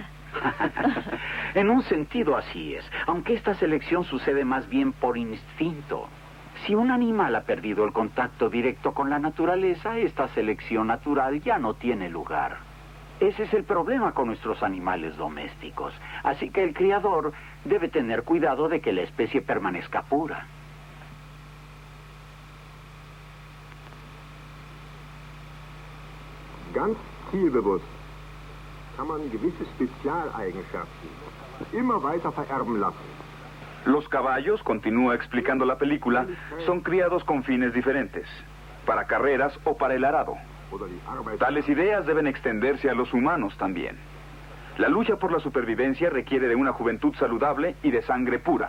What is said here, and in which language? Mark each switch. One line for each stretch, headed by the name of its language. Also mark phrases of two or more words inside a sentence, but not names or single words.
Spanish: En un sentido así es, aunque esta selección sucede más bien por instinto. Si un animal ha perdido el contacto directo con la naturaleza, esta selección natural ya no tiene lugar. Ese es el problema con nuestros animales domésticos. Así que el criador debe tener cuidado de que la especie permanezca pura.
German: Ganz zielbewusst kann man gewisse Spezialeigenschaften immer weiter vererben lassen.
Spanish: Los caballos, continúa explicando la película, son criados con fines diferentes, para carreras o para el arado. Tales ideas deben extenderse a los humanos también. La lucha por la supervivencia requiere de una juventud saludable y de sangre pura.